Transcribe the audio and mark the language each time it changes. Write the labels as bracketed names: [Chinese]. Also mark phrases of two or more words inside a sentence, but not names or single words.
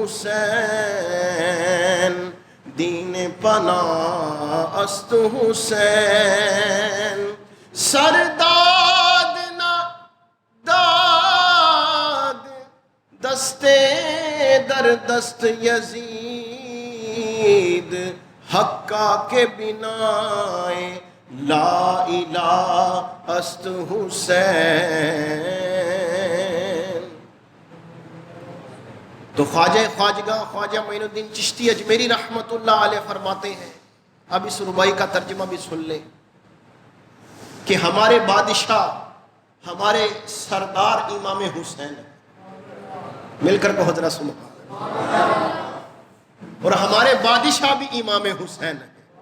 [Persian] حسین دین پناہ است حسین، سرداد نہ داد دستے در دست یزید، حقا کے بنائے لا الہ است حسین۔ [Urdu] تو خواجہ خواجگاہ خواجہ معین الدین چشتی اجمیری رحمۃ اللہ علیہ فرماتے ہیں، اب اس ربائی کا ترجمہ بھی سن لیں کہ ہمارے بادشاہ ہمارے سردار امام حسین ہیں، مل کر کہو ذرا سبحان اللہ، اور ہمارے بادشاہ بھی امام حسین ہیں،